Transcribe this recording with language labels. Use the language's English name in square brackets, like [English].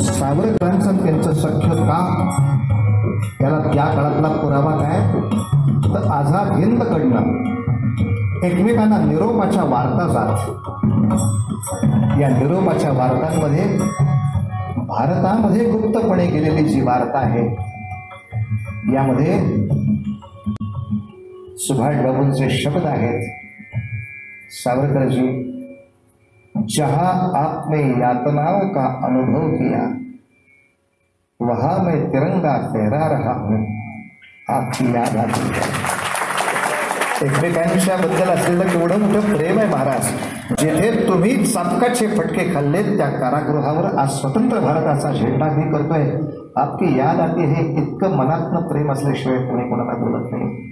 [Marathi] सावरकरांचं त्यांचं सख्य का, याला त्या काळातला पुरावा काय तर आझाद हिंदकडनं एकमेकांना निरोपाच्या वार्ता जात. या निरोपाच्या वार्तांमध्ये भारतामध्ये गुप्तपणे गेलेली जी वार्ता आहे यामध्ये सुभाषबाबूंचे शब्द आहेत. [Hindi] सावरकरजी, जहां आपने यातनाओं का अनुभव किया वहां मैं तिरंगा फहरा रहा हूं, आपकी याद आती है. [Marathi] एकमेकांच्या बद्दल असलेलं केवढं मोठं प्रेम आहे महाराज. जेथे तुम्ही चापकाचे फटके खाल्लेत त्या कारागृहावर आज स्वतंत्र भारताचा झेंडा मी करतोय, [Hindi] आपकी याद आती है. [Marathi] इतकं मनातनं प्रेम असल्याशिवाय कोणी कोणाला बोलत नाही.